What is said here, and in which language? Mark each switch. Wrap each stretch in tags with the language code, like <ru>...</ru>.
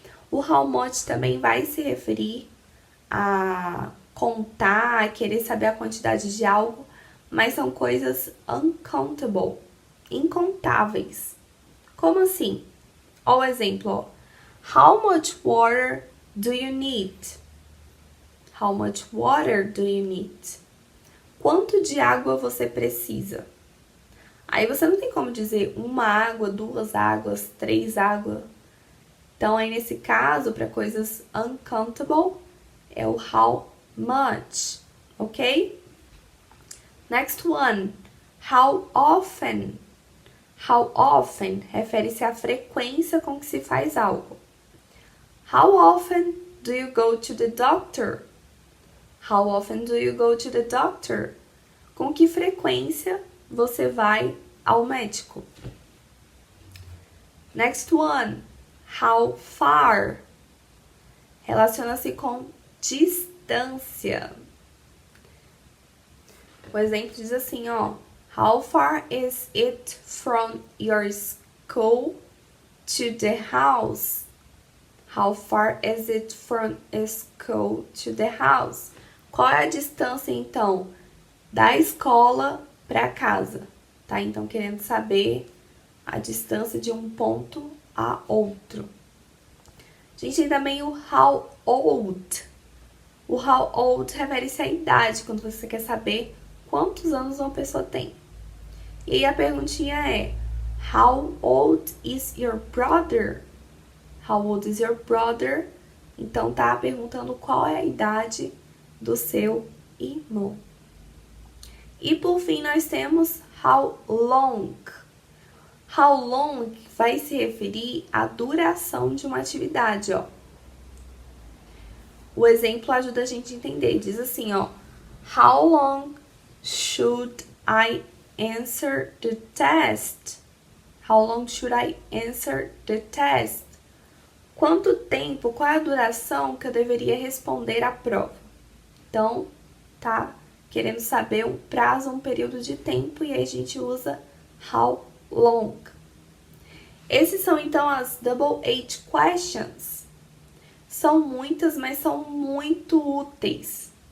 <pt>O how much também vai se referir a contar, a querer saber a quantidade de algo, mas são coisas uncountable, incontáveis. Como assim? Ó o exemplo, ó.</pt> <en>How much water do you need? How much water do you need?</en> <pt>Quanto de água você precisa? Aí você não tem como dizer uma água, duas águas, três águas. Então, aí nesse caso, para coisas uncountable, é o how much, ok?</pt> <en>Next one, how often.</en> <pt>How often refere-se à frequência com que se faz algo.</pt> <en>How often do you go to the doctor? How often do you go to the doctor?</en> <pt>Com que frequência você vai ao médico?</pt> <en>Next one, how far.</en> <pt>Relaciona-se com distância. O exemplo diz assim, ó.</pt> <en>How far is it from your school to the house? How far is it from school to the house?</en> <pt>Qual é a distância, então, da escola para casa? Tá? Então, querendo saber a distância de um ponto a outro. A gente tem também o how old. O how old refere-se à idade, quando você quer saber quantos anos uma pessoa tem. E aí a perguntinha é,</pt> <en>how old is your brother? How old is your brother?</en> <pt>Então tá perguntando qual é a idade do seu irmão. E por fim nós temos how long. How long vai se referir à duração de uma atividade, ó. O exemplo ajuda a gente a entender. Diz assim, ó.</pt> <en>How long should I answer the test? How long should I answer the test?</en> <pt>Quanto tempo, qual é a duração que eu deveria responder à prova? Então, tá querendo saber um prazo, um período de tempo, e aí a gente usa how long. Esses são, então, as Double H questions. São muitas, mas são muito úteis.</pt>